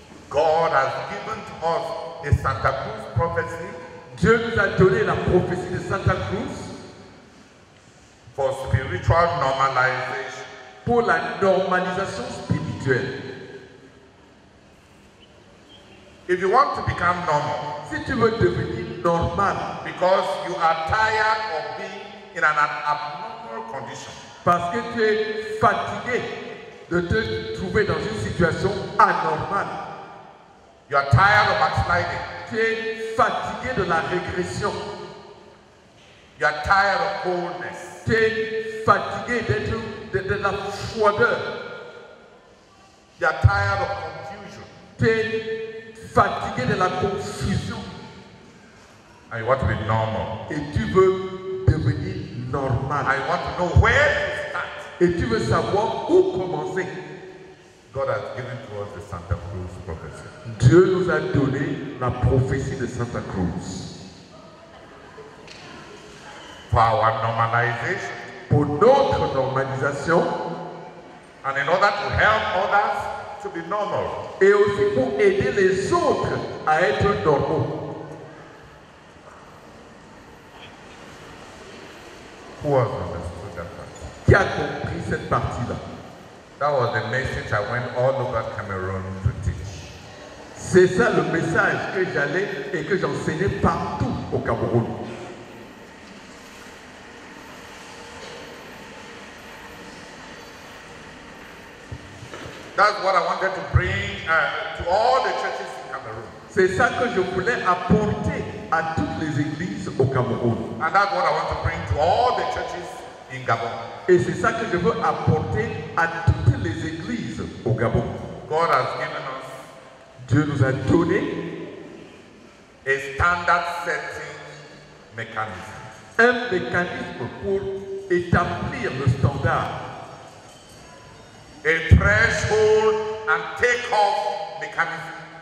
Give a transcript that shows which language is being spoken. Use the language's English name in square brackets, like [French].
[English] God has given to us the Santa Cruz prophecy [French] Dieu nous a donné la prophétie de Santa Cruz [English] for spiritual normalization. [French] pour la normalisation spirituelle. [English] If you want to become normal, [French] Si tu veux devenir normal, [English] because you are tired of being in an abnormal condition, [French] parce que tu es fatigué de te trouver dans une situation anormale, [English] you are tired of backsliding, [French] tu es fatigué de la régression, [English] you are tired of coldness, [French] tu es fatigué de la froideur, [English] you are tired of confusion, [French] tu es fatigué de la confusion [English] and you want to be normal. [French] et tu veux devenir normal. [English] I want to know where to start. [French] Et tu veux savoir où commencer. [English] God has given to us the Santa Cruz prophecy. [French] Dieu nous a donné la prophétie de Santa Cruz. [English] For our normalization, [French] Pour notre normalisation [English] and in order to help others to be normal. [French] et aussi pour aider les autres à être normaux. [English] Who has understood that part? [French] Qui a compris cette partie-là? [English] That was the message I went all over Cameroon to teach. [French] C'est ça le message que j'allais et que j'enseignais partout au Cameroun. [English] That's what I wanted to bring to all the churches in Cameroon. [French] C'est ça que je voulais apporter à toutes les églises au Cameroun. [English] And that's what I want to bring to all the churches in Gabon. [French] Et c'est ça que je veux apporter à toutes les églises au Gabon. [English] God has given us [French] Dieu nous a donné [English] a standard setting mechanism. [French] un mécanisme pour établir le standard, [English] A threshold and take-off mechanism.